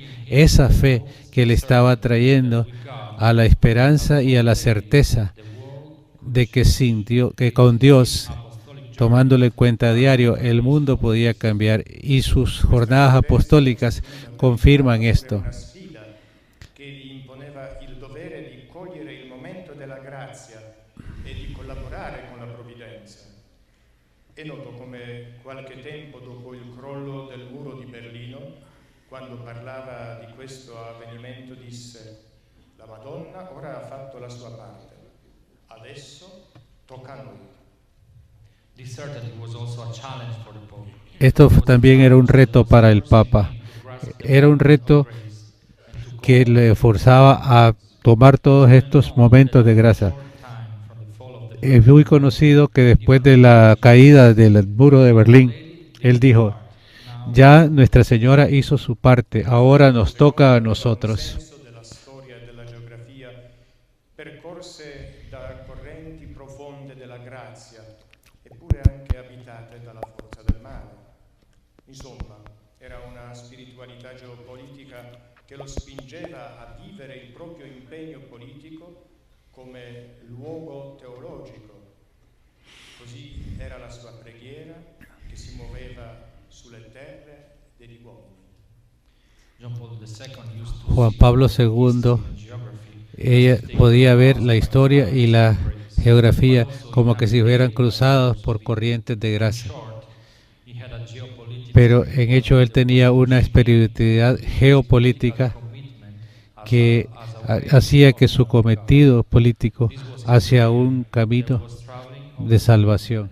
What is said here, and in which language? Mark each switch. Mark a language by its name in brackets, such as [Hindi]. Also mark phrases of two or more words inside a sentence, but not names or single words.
[Spanish] Esa fe que le estaba trayendo a la esperanza y a la certeza de que con Dios, tomándolo en cuenta a diario, el mundo podía cambiar, y sus jornadas apostólicas confirman esto. [Italian] È noto come qualche tempo dopo il crollo del muro di Berlino, quando parlava di questo avvenimento, disse: la Madonna ora ha fatto la sua parte, adesso tocca a noi. [Spanish] Esto también era un reto para el Papa. Era un reto que le forzaba a tomar todos estos momentos de gracia. Es muy conocido que después de la caída del muro de Berlín, él dijo: ya Nuestra Señora hizo su parte, ahora nos toca a nosotros. [Italian] Percorse da correnti profonde della grazia, eppure anche abitate dalla forza del male. Insomma, era una spiritualità geopolitica che lo spingeva a vivere il proprio impegno politico come luogo teologico. Così era la sua preghiera che si muoveva sulle terre degli uomini. [Spanish] Juan Pablo II, ella podía ver la historia y la geografía como que si fueran cruzados por corrientes de gracia. Pero en hecho él tenía una espiritualidad geopolítica que hacía que su cometido político hacia un camino de salvación.